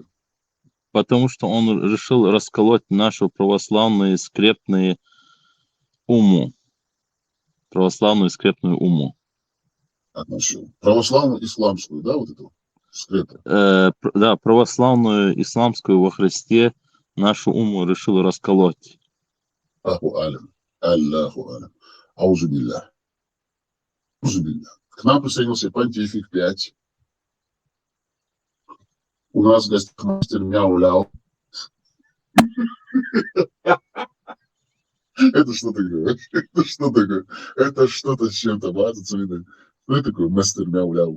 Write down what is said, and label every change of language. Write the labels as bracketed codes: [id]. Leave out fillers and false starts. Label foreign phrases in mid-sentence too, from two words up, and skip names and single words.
[ru] Потому что он решил расколоть нашу православную скрепную уму. Православную скрепную уму. Отношение. Православную исламскую, да, вот эту скрепу? Да, православную исламскую во Христе нашу уму решил расколоть. [ar] الله أعلم. الله أعلم. أعوذ بالله. أعوذ بالله. [ru] К нам присоединился Понтифик 5. У нас в гостях мастер Мяуляу. Это что такое? Это что такое? Это что-то с чем-то базится, видно. Что это такое мастер Мяуляу?